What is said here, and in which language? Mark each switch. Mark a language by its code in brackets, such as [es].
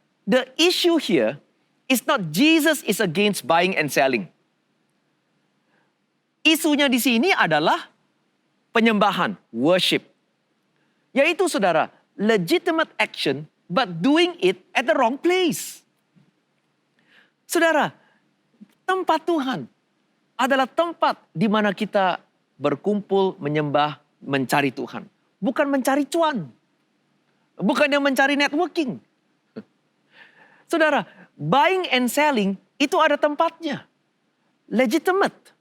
[en] The issue here is not Jesus is against buying and selling. [id] Isunya di sini adalah penyembahan, worship. Yaitu, saudara, [en] legitimate action but doing it at the wrong place. [id] Saudara, tempat Tuhan adalah tempat di mana kita berkumpul, menyembah, mencari Tuhan. Bukan mencari cuan. Bukan yang mencari networking. Saudara, [en] buying and selling [id] itu ada tempatnya. Legitimate.